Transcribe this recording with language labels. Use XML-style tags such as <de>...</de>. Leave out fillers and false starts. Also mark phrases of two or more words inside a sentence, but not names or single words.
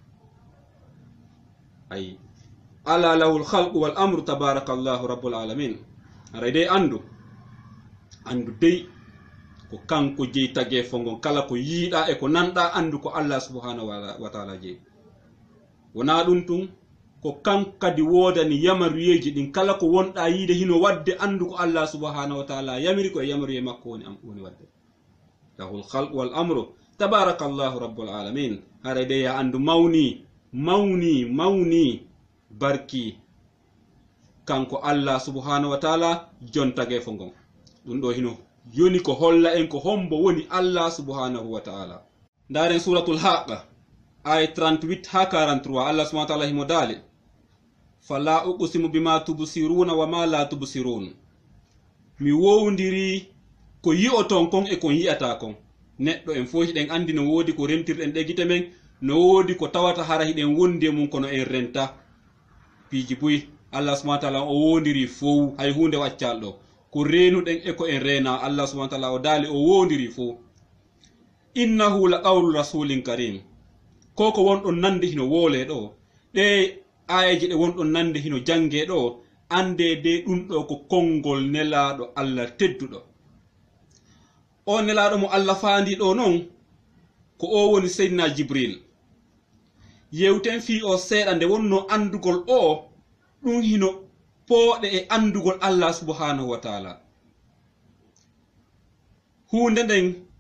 <ff>ay ala</ff> <ar>له الخلق والأمر تبارك الله رب العالمين</ar> <ff>ara dey andu dey ko kanko jeyi tagge fongon kala ko yiiɗa e ko nanɗa andu ko</ff> <ar>الله سبحانه وتعالى</ar> <ff>jeyi wona ɗum tun ko kankadi wodani yamaruyeji ɗin kala ko wonɗa yiide hino wadde andu ko</ff> <ar>الله سبحانه وتعالى</ar> <ff>yamiri ko e yamaruye makko woni wadde</ff> <ar>له الخلق والأمر تبارك الله رب العالمين</ar> <ff>ara dey ya andu mawni barki kanko</ff> <ar>الله سبحانه وتعالى</ar> <ff>jontage fongon ɗum ɗo hino yoni ko holla en ko hombo woni Allah subhanahu wa ta'ala ndaren</ff> <ar>سورة الحاقة</ar> <ff>aya 38 ha 43</ff> <ar>الله سبحانه وتعالى</ar> <ff>himo dali</ff> <ar>فلا أقسم بما تبصرون وما لا تبصرون</ar> <ff>mi wowndiri ko yi'oton kon e kon yi'ata kon neɗɗo en fof ɗen andi no wodi ko rentirɗen ɗe gite men no wodi ko tawata hara hiɗen wondi mum kono en renta piiji buy</ff> <ar>الله سبحانه وتعالى</ar> <ff>o wondiri fof hay hunde waccal ɗo ko renuɗen e ko en rena</ff> <ar>الله سبحانه وتعالى</ar> <ff>o dali o wondiri fof</ff> <ar>إنه لقول رسول كريم</ar> <ff>ko wonɗon nande hino woole ɗo ɗe ayaji ɗe wonɗon nande hino jange ɗo ande de ɗum ɗo ko konngol nelaɗo Allah tedduɗo o nelaɗo mo Allah faandi ɗo noon ko o woni seydina Jibril yewten fi o seeɗa nde wonno andugol o ɗum hino pooɗe e andugol</ff> <ar>الله سبحانه وتعالى</ar> <ff>hunde nden</ff>